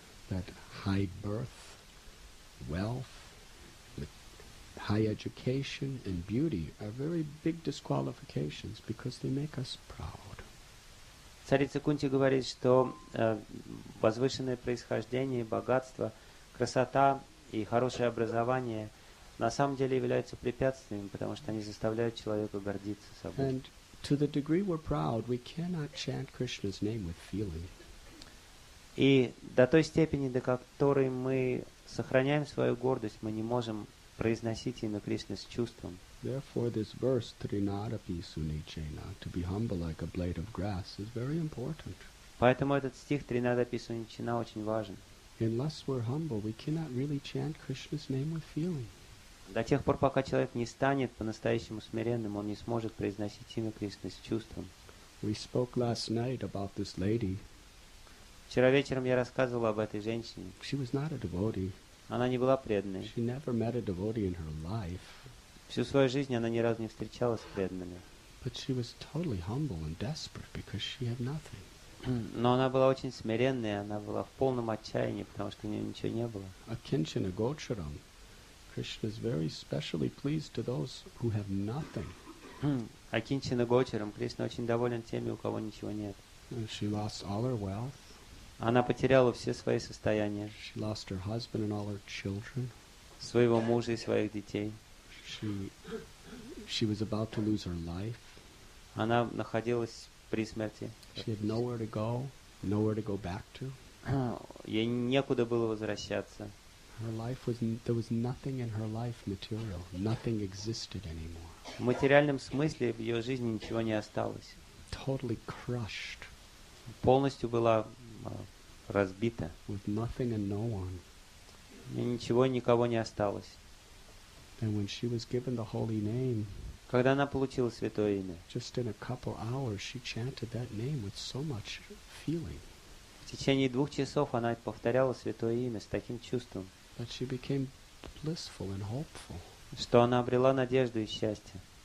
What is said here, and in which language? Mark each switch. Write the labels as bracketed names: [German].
[English] That high birth, wealth, high education and beauty are very big disqualifications because they make us proud. [Russian] Царица Кунти говорит, что возвышенное происхождение, богатство, красота и хорошее образование на самом деле являются препятствиями, потому что они заставляют человека гордиться собой. [English] And to the degree we're proud, we cannot chant Krishna's name with feeling. [Russian] И до той степени, до которой мы сохраняем свою гордость, мы не можем произносить имя Кришны с чувством. [English] Therefore, this verse, Trinadapi Sunichena, to be humble like a blade of grass, is very important. [Russian] Поэтому этот стих Тринадапи Суничина очень важен. [English] Unless we're humble, we cannot really chant Krishna's name with feeling. [Russian] До тех пор, пока человек не станет по-настоящему смиренным, он не сможет произносить имя Кришны с чувством. [English] We spoke last night about this lady. [Russian] Вчера вечером я рассказывал об этой женщине. [English] She was not a devotee. [Russian] Она не была преданной. [English] She never met a devotee in her life. [Russian] Всю свою жизнь она ни разу не встречалась с преданными. [English] But she was totally humble and desperate because she had nothing. [Russian] Но она была очень смиренной, она была в полном отчаянии, потому что у нее ничего не было. [Sanskrit] Akinchana Gocharam. [English] Krishna is very specially pleased to those who have nothing. [Russian] Акинчина Гочером Кришна очень доволен теми, у кого ничего нет. [English] And she lost all her wealth. [Russian] Она потеряла все свои состояния. [English] She lost her husband and all her children. [Russian] Своего мужа и своих детей. [English] She was about to lose her life. [Russian] Она находилась при смерти. [English] She had nowhere to go back to. [Russian] Ей некуда было возвращаться. [English] There was nothing in her life material. Nothing existed anymore. [Russian] В материальном смысле в ее жизни ничего не осталось. [English] Totally crushed. [Russian] Полностью была разбита. [English] With nothing and no one. [Russian] Ничего и никого не осталось. [English] And when she was given the holy name, [Russian] когда она получила святое имя, [English] just in a couple hours she chanted that name with so much feeling. [Russian] В течение 2 часов она повторяла святое имя с таким чувством, [English] that she became blissful and hopeful. [Russian] Что она обрела надежду и счастье.